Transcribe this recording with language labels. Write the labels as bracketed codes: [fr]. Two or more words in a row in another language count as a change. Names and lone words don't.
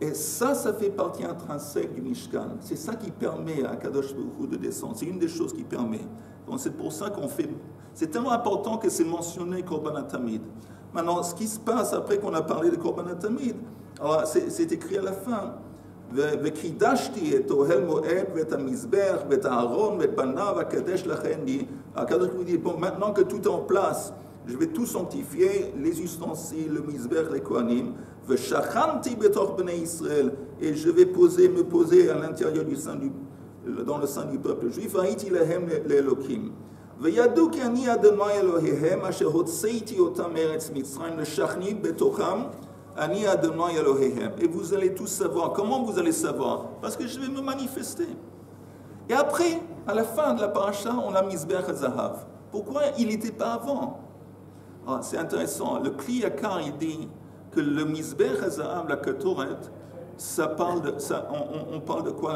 [fr] Et ça fait partie intrinsèque du Mishkan. C'est ça qui permet à [he] קדוש ברוך הוא [fr] de descendre. C'est une des choses qui permet. Donc c'est pour ça qu'on fait... C'est tellement important que c'est mentionné [he] קרבן התמיד. [fr] Maintenant, ce qui se passe après qu'on a parlé de [he] קרבן התמיד, [fr] alors c'est écrit à la fin. [he] וקידשתי את אוהל מועד ואת המזבח ואת הארון ואת בניו אקדש לכם. הקדוש ברוך הוא [fr] dit, bon, maintenant que tout est en place, je vais tout sanctifier, les ustensiles, le mizbech, les kohanim, [he] ושכנתי בתוך בני ישראל, [fr] et je vais me poser à l'intérieur dans le sein du peuple juif, [he] והייתי להם לאלוקים. וידעו כי אני אדוני אלוהיהם אשר הוצאתי אותם מארץ מצרים לשכני בתוכם אני אדוני אלוהיהם. [fr] Et vous allez tous savoir. Comment vous allez savoir? Parce que je vais me manifester. Et après, à la fin de la paracha, on a [he] מזבח הזהב. [fr] Pourquoi il n'était pas avant? C'est intéressant. Le Kli Yakar, il dit que le [he] מזבח הזהב, [fr] la Ketoret, on parle de quoi?